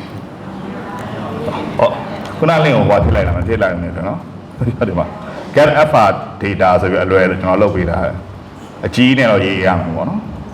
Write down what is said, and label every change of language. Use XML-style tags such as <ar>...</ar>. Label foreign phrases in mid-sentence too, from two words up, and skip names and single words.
<my>ဟောခုနလင့်ကိုဟောထိလိုက်တာမထိလိုက်ဘူးနော်ဟုတ်တယ်ပါ</my> <en>get alpha data</en> <my>ဆိုပြီးအလွယ်ကျွန်တော်လုပ်ပေးတာအကြီးနဲ့တော့ရေးရမှာပေါ့နော်</my>